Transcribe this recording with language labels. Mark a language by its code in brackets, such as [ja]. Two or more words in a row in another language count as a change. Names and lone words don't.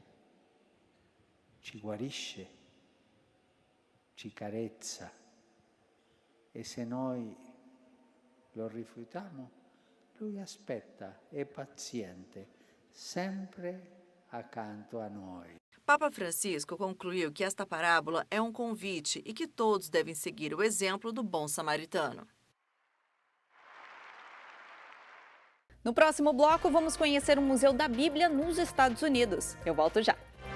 [it] ci guarisce, ci carezza, e se noi lo rifiutiamo, Lui aspetta, è paziente, sempre accanto a noi. [pt] Papa Francisco concluiu que esta parábola é um convite e que todos devem seguir o exemplo do bom samaritano. No próximo bloco, vamos conhecer o Museu da Bíblia nos Estados Unidos. Eu volto já.